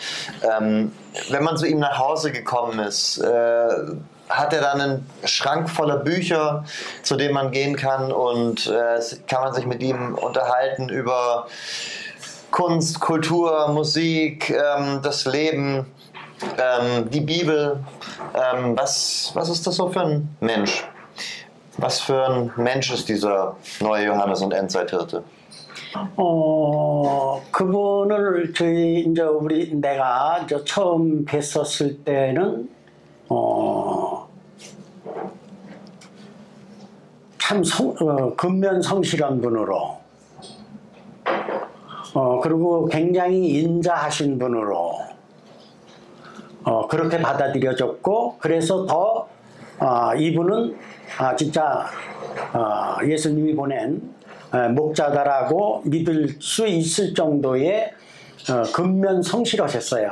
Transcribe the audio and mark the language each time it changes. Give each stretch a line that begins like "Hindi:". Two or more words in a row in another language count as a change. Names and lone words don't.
German: Wenn man zu ihm nach Hause gekommen ist, hat er dann einen Schrank voller Bücher, zu dem man gehen kann und kann man sich mit ihm unterhalten über Kunst, Kultur, Musik, das Leben, die Bibel. Was ist das so für ein Mensch? Was für ein Mensch ist dieser neue Johannes und Endzeit-Hirte?
Korean: 그분을 내가 처음 뵀었을 때는 참 근면성실한 분으로 그리고 굉장히 인자하신 분으로 그렇게 받아들여졌고 그래서 더 이분은 진짜 예수님이 보낸 목자다라고 믿을 수 있을 정도의 근면성실하셨어요.